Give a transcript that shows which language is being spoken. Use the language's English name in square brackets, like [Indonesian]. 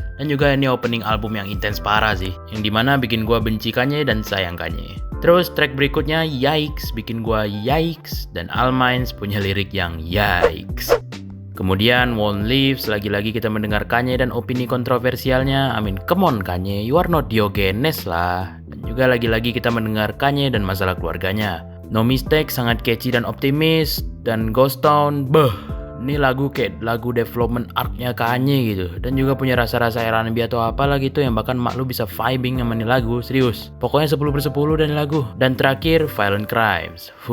[Indonesian] Dan juga ini opening album yang intens parah sih, yang dimana bikin gua benci Kanye dan sayang Kanye. Terus track berikutnya Yikes, bikin gua yikes. Dan All Minds punya lirik yang yikes. Kemudian Won't Leave, lagi-lagi kita mendengar Kanye dan opini kontroversialnya. [English] I mean, come on Kanye, you are not Diogenes lah. [Indonesian] Dan juga lagi-lagi kita mendengar Kanye dan masalah keluarganya. No Mistake sangat catchy dan optimis. Dan Ghost Town, ini lagu kayak lagu development arc-nya Kanye gitu. Dan juga punya rasa-rasa R&B atau apalah gitu, yang bahkan mak lu bisa vibing sama ini lagu, serius. Pokoknya 10/10 dan lagu. Dan terakhir Violent Crimes.